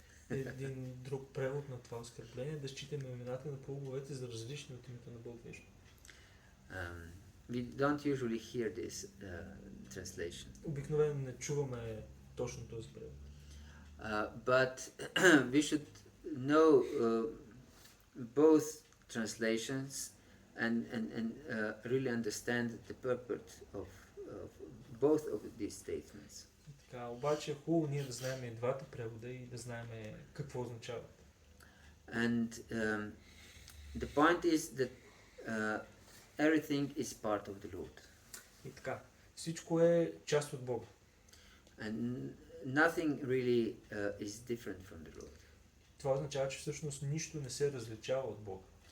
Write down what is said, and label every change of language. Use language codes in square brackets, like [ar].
[bg] Един друг превод на това оскърбление е да считаме имената на полуговете за различни от името на Бог Вишну. [en] We don't usually hear this translation. [bg] Обикновено не чуваме точно този превод. [en] But we should know both translations and really understand the purport of both of these statements. [bg] Така, обаче е хубаво ние да знаем и двата превода и да знаем какво означават. [en] And the point is that everything is part of the Lord. [bg] И така, всичко е част от Бога. [en] And nothing really is different from the Lord. [bg] Това означава, че всъщност нищо не се различава от Бога.